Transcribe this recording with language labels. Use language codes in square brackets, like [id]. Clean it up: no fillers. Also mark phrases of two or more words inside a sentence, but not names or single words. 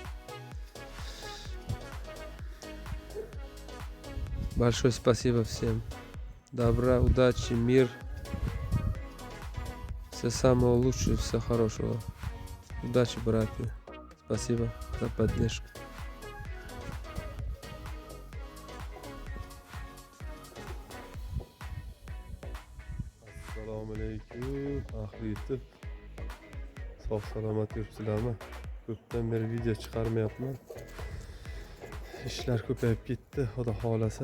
[ru] Большое спасибо всем. Добра, удачи, мир. Все самого лучшего, все хорошего. Удачи, братья. Спасибо за поддержку. [uz] Assalomu alaykum, ahli YouTube. Sog' salomat yuribsizlarmi? Ko'pdan beri video chiqarmayapman. Ishlar ko'payib ketdi, xudo xolasa.